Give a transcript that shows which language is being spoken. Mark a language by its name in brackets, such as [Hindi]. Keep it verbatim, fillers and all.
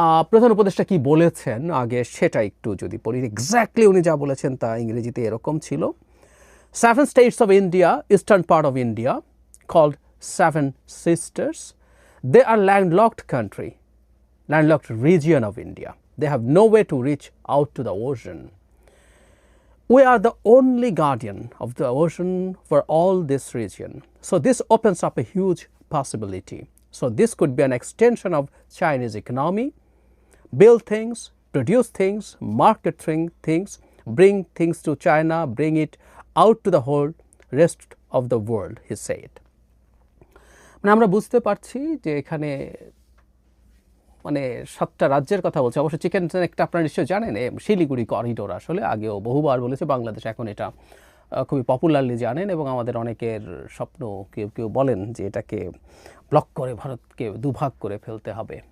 [Bangla] প্রধান উপদেষ্টা কী বলেছেন আগে সেটা একটু যদি পড়ি। এক্স্যাক্টলি উনি যা বলেছেন তা ইংরেজিতে এরকম ছিল, [English] Seven states of India, eastern part of India, called seven sisters, they are landlocked country, landlocked region of India. They have no way to reach out to the ocean. We are the only guardian of the ocean for all this region. So this opens up a huge possibility. So this could be an extension of Chinese economy, build things, produce things, market things, bring things to China, bring it out to the whole rest of the world, he said. [Bangla] মানে আমরা বুঝতে পারছি যে এখানে মানে সাতটা রাজ্যের কথা বলছে। অবশ্য চিকেন স্নেকটা আপনারা নিশ্চয়ই জানেন, শিলিগুড়ি করিডোর আসলে আগেও বহুবার বলেছে বাংলাদেশ, এখন এটা খুবই পপুলারলি জানেন। এবং আমাদের অনেকের স্বপ্ন, কেউ কেউ বলেন যে এটাকে ব্লক করে ভারতকে দুভাগ করে ফেলতে হবে।